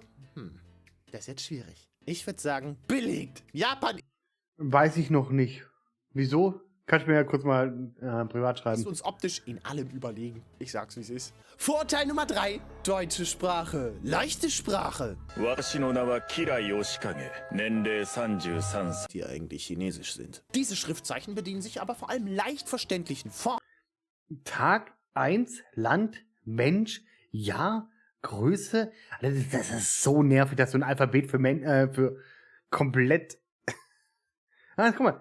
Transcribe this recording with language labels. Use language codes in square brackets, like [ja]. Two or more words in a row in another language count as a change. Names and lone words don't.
[de] Das ist jetzt schwierig. Ich würde sagen, belegt. Japan Weiß ich noch nicht. Wieso? Kannst du mir ja kurz mal privat schreiben. ist uns optisch in allem überlegen. Ich sag's, wie es ist. Vorurteil Nummer 3. Deutsche Sprache. Leichte Sprache. [ja] 私の名はキラヨシカゲ。年齢33歳。 [de] Die eigentlich chinesisch sind. Diese Schriftzeichen bedienen sich aber vor allem leicht verständlichen Formen. Tag 1, Land, Mensch, Jahr, Größe. Das ist so nervig, dass so ein Alphabet für komplett. Guck mal.